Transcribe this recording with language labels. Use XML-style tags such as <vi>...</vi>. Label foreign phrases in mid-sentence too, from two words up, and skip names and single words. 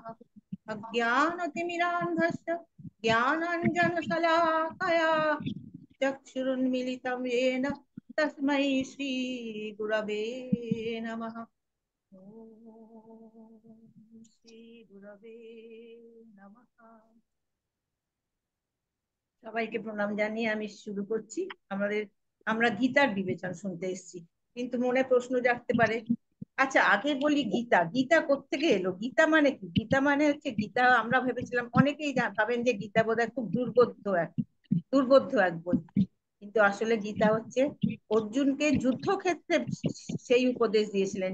<sa>अज्ञानतिमिरान्धस्य ज्ञानाञ्जनशलाकया चक्षुरुन्मिलितं येन तस्मै श्रीगुरवे नमः। ॐ श्रीगुरवे नमः।</sa> <bn>সবাইকে প্রণাম জানিয়ে আমি শুরু করছি। আমরা গীতার বিবেচন শুনতে এসেছি, কিন্তু মনে প্রশ্ন জাগতে পারে, আচ্ছা আগে বলি গীতা কোত্থেকে এলো? গীতা মানে কি? গীতা মানে হচ্ছে, গীতা আমরা ভেবেছিলাম, অনেকেই ভাবেন যে গীতা বোধহয় খুব দুর্বোধ্য এক বই, কিন্তু আসলে গীতা হচ্ছে অর্জুনকে যুদ্ধক্ষেত্রে সেই উপদেশ দিয়েছিলেন।</bn>